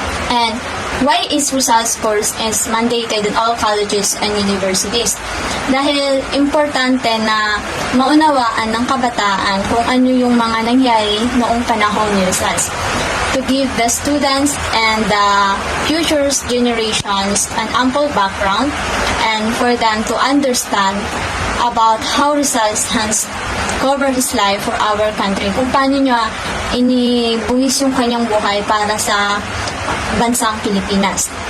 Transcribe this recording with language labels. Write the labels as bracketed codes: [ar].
[en] And why is Rizal's course is mandated in all colleges and universities? [tl] Dahil importante na maunawaan ng kabataan kung ano yung mga nangyari noong panahon ni Rizal. [en] To give the students and the future generations an ample background and for them to understand about how Rizal has covered his life for our country. [tl] Kung paano niya inibuhis yung kanyang buhay para sa bansang Pilipinas.